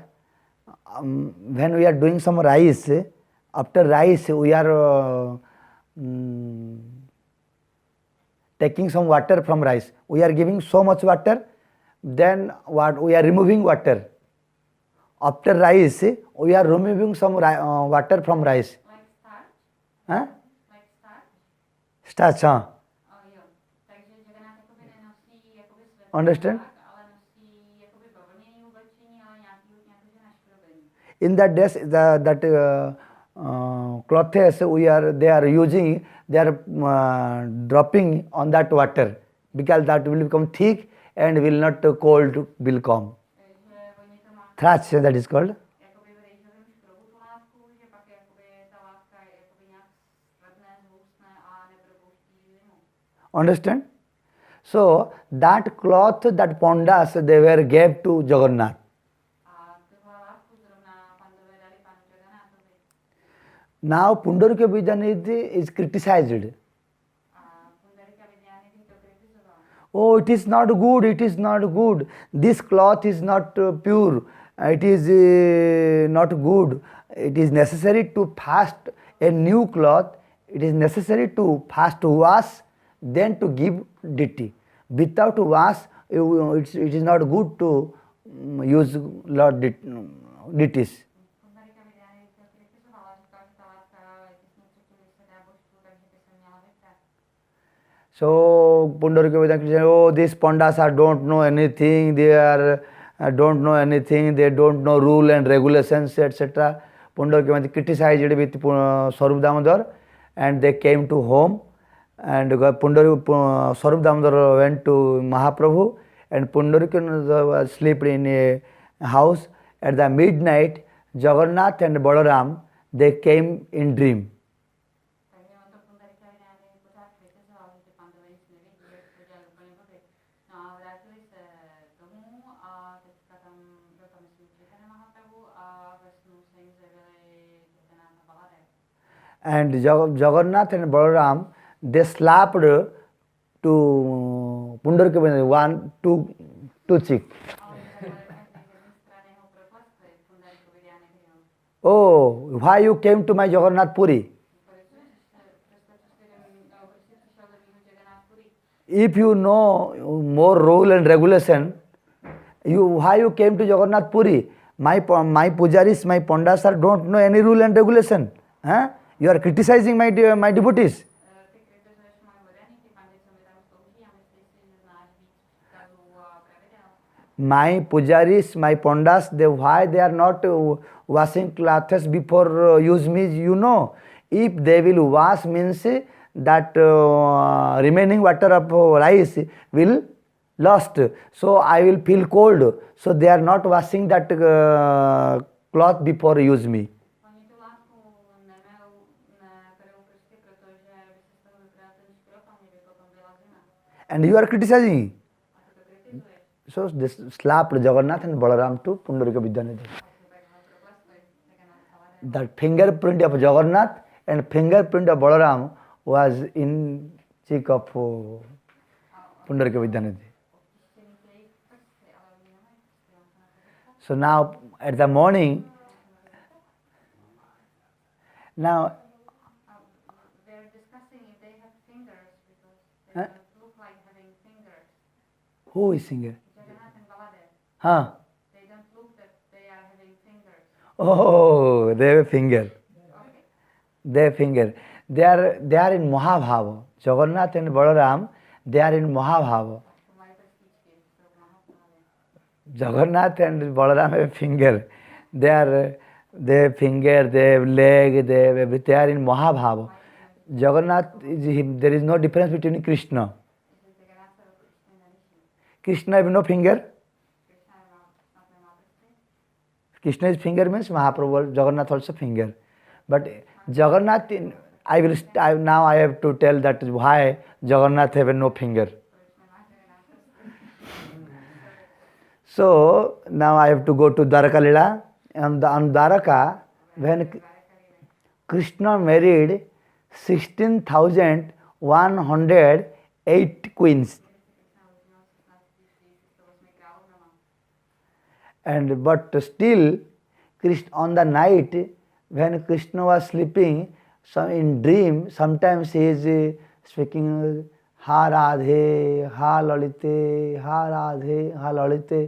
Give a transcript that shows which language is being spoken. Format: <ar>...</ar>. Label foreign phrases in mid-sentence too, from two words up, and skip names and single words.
<en>When we are doing some rice, after rice we are taking some water from rice. We are giving so much water, then what we are removing water. After rice, we are removing some water from rice. Like starch? Huh? Like starch? Starch, huh?</en> <cs>Jo. Takže Jagannatha jakoby nenosí jakoby sweater,</cs> <en>Understand?</en> <cs>ale nosí jakoby bavlněný oblečení, ale nějaký že naškrobený.</cs> <en>In that days, that clothes they are using, they are dropping on that water because that will become thick and will not cold will come.</en> <cs>Takže oni to má</cs> <en>Thatch, that is called.</en> <cs>jakoby v rejžovém škrobu tu látku, že pak jakoby ta látka je jakoby nějak stvrdne, zhoustne a nepropouští zimu.</cs> <en>Understand? So that cloth, that pondas, they were gave to Jagannath.</en> <cs>A tuhle látku zrovna pandové dali panu Jagannathovi.</cs> <en>Now Pundarika Vidyanidhi is criticized.</en> <cs>A Pundarika Vidyanidhi to kritizoval.</cs> <en>Oh, it is not good, it is not good. This cloth is not pure, it is not good. It is necessary to fast a new cloth, it is necessary to fast wash, then to give deity. Without wash, it is not good to use Lord deities.</en> <cs>Pundarika Vidyanidhi to kritizoval a říkal, že ta látka je těsně předtím, než se dá božstvu, takže by se měla vyprat.</cs> <en>So Pundarika Vidyanidhi said, oh, these pandas don't know anything, they are don't know anything, they don't know rule and regulations, etc. Pundarika Vidyanidhi criticized with Swarup Damodar, and they came to home, and Swarup Damodar went to Mahaprabhu, and Pundarika was slept in a house. At the midnight, Jagannath and Balaram, they came in dream.</en> <cs>Takže on to Pundarika Vidyanidhi pořád kritizoval, že ty pandové nic nevědí, jak to dělali úplně blbě. No a vrátili se domů a teďka tam byl tam myslím Chaitanya Mahaprabhu a ve snu se jim zjevili Jagannatha a Baladev.</cs> <en>And Jagannath and Balaram, they slapped to Pundarika Vidyanidhi, two cheek.</en> <cs>A oni takhle každý z jedné strany ho proplasli, Pundarika Vidyanidhiho.</cs> <en>Oh, why you came to my Jagannath Puri?</en> <cs>Proč přišel do mýho Jagannath Puri?</cs> <en>If you know more rule and regulation, why you came to Jagannath Puri? My pujaris, my pandas don't know any rule and regulation. Huh? You are criticizing my devotees.</en> <cs>Ty kritizuješ moje vodění, ty pandy, co mi tam slouží a myslíš si, že znáš víc příkazů a pravidel.</cs> <en>My pujaris, my pandas, why they are not washing clothes before use me, you know. If they will wash means that remaining water of rice will lost. So I will feel cold. So they are not washing that cloth before use me.</en> <cs>Oni tu látku neperou prostě proto, že by se z toho vypral ten škrob a mě by potom byla zima.</cs> <en>And you are criticizing.</en> <cs>A ty to kritizuješ.</cs> <en>So they slapped Jagannath and Balaram to Pundarika Vidyanidhi.</en> <cs>A ty takhle proplasli Jagannatha a Baladev.</cs> <en>The fingerprint of Jagannath and fingerprint of Balaram was in cheek of Pundarika Vidyanidhi. So now at the morning, now They're discussing if they have fingers because they Huh? don't look like having fingers. who is singer? Jagannath and Baladev, Huh? they don't look that they are having fingers. Oh, they have a finger. Okay. They have finger. They are in Mahabhava. Jagannath and Balaram, they are in Mahabhava.</en> <cs>To mají prstíčky, jsou v Mahaprabhu.</cs> <en>Jagannath and Balaram have finger. They have finger, they have leg, they have everything. They are in Mahabhava. Jagannath, there is no difference between Krishna.</en> <cs>Že Jagannatha se určitě neliší.</cs> <en>Krishna have no finger.</en> <cs>Krishna snad nemá prsty.</cs> <en>Krishna's finger means Mahaprabhu, Jagannath also finger. But Jagannath, now I have to tell that why Jagannath have no finger.</en> <cs>Proč nemá Jagannatha prsty?</cs> <en>So now I have to go to Dwaraka Lila. On Dwaraka, when Krishna married 16,108 queens. And but still, on the night when Krishna was sleeping, in dream, sometimes he is speaking Ha Radhe, Ha Lalite, Ha Radhe, Ha Lalite.</en>